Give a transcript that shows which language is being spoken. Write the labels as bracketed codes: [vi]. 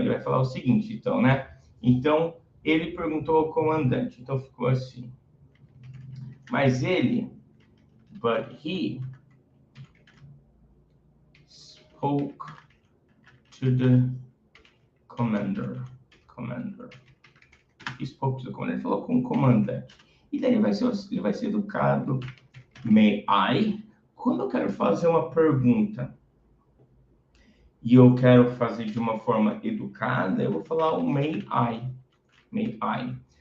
[pt] Ele vai falar o seguinte, então, né? Então, ele perguntou ao comandante, então ficou assim. Mas ele, [en] but he spoke to the commander. He spoke to the commander. [pt] Ele falou com o comandante. E daí ele vai ser educado. [en] May I? [pt] Quando eu quero fazer uma pergunta e eu quero fazer de uma forma educada, eu vou falar o [en] may I. May I.